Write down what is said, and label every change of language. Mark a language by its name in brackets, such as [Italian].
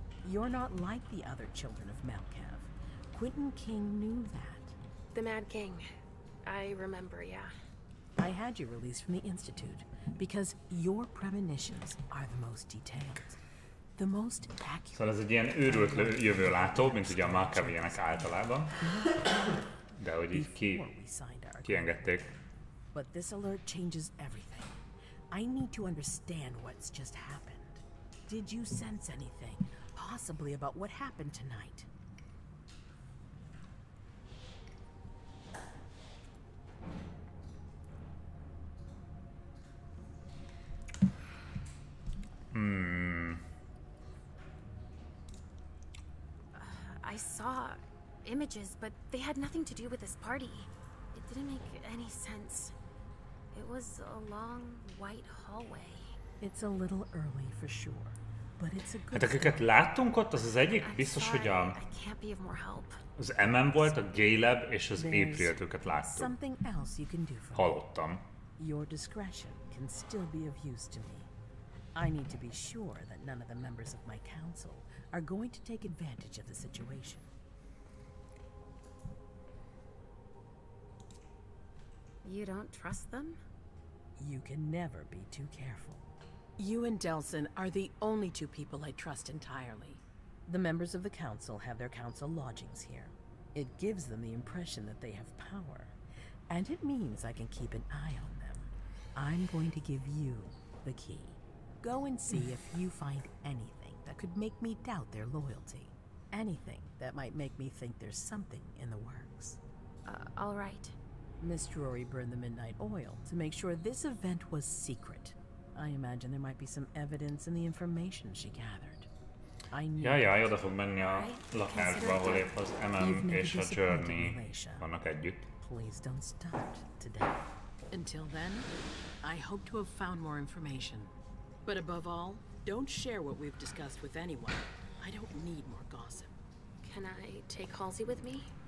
[English] You're not like the other children of Malkav. Quentin King knew that. The Mad King. I remember, yeah. I had you released from the Institute because your premonitions are the most detailed. The most accurate. [Hungarian] Szóval ez egy ilyen őrült jövőlátó, mint ugye a Malkavianek általában. De hogy így kiengedték. [English] But this alert changes everything. I need to understand what's just happened. Did you sense anything, possibly about what happened tonight? I saw images, but they had nothing to do with this party. It didn't make any sense. It was a long, white hallway. It's a little early for sure, but it's a good. [Hungarian] Hát akiket láttunk ott, az egyik biztos, hogy a... [English] I can't be of more help. [Hungarian] Az MM volt, a Caleb és az April-t, őket láttuk. [English] Something else you can do for [Hungarian] Hallottam. [English] Your discretion can still be of use to me. I need to be sure that none of the members of my council are going to take advantage of the situation. You don't trust them? You can never be too careful. You and Delson are the only two people I trust entirely. The members of the council have their council lodgings here. It gives them the impression that they have power, and it means I can keep an eye on them. I'm going to give you the key. Go and see if you find anything that could make me doubt their loyalty. Anything that might make me think there's something in the works. All right. Miss Drury burned the midnight oil to make sure this event was secret. I imagine there might be some evidence in the information she gathered. [Hungarian] Jaj, oda fog menni a lakásba, ahol épp az MM és a Journey vannak együtt. [English] Please don't start today. Until then, I hope to have found more information. But above all, don't share what we've discussed with anyone. I don't need more gossip. Can I take Halsey with me?